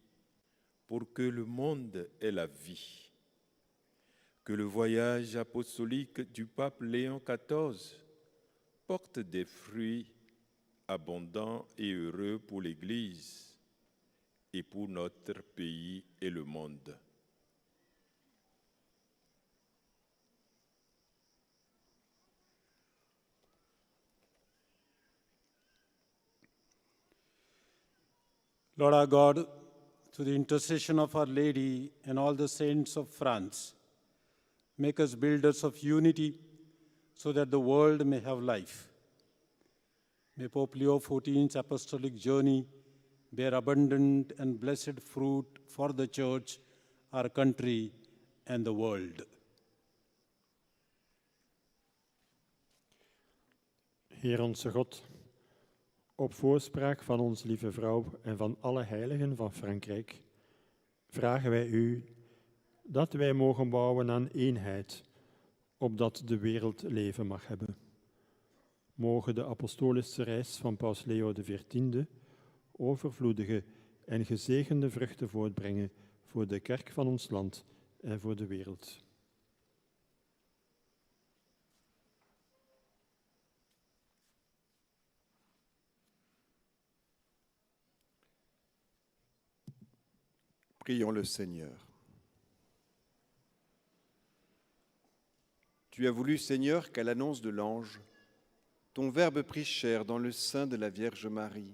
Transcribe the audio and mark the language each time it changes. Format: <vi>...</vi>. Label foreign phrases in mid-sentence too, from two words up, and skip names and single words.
<fr>pour que le monde ait la vie. Que le voyage apostolique du pape Léon XIV porte des fruits abondants et heureux pour l'Église et pour notre pays et le monde.</fr> <en>Lord our God, through the intercession of Our Lady and all the saints of France, make us builders of unity so that the world may have life. May Pope Leo XIV's apostolic journey bear abundant and blessed fruit for the Church, our country, and the world.</en> <nl>Heer onze God, op voorspraak van onze lieve vrouw en van alle heiligen van Frankrijk, vragen wij u dat wij mogen bouwen aan eenheid, opdat de wereld leven mag hebben. Mogen de apostolische reis van Paus Leo XIV overvloedige en gezegende vruchten voortbrengen voor de kerk van ons land en voor de wereld.</nl> <fr>Prions le Seigneur. Tu as voulu, Seigneur, qu'à l'annonce de l'ange, ton Verbe prit chair dans le sein de la Vierge Marie.</fr>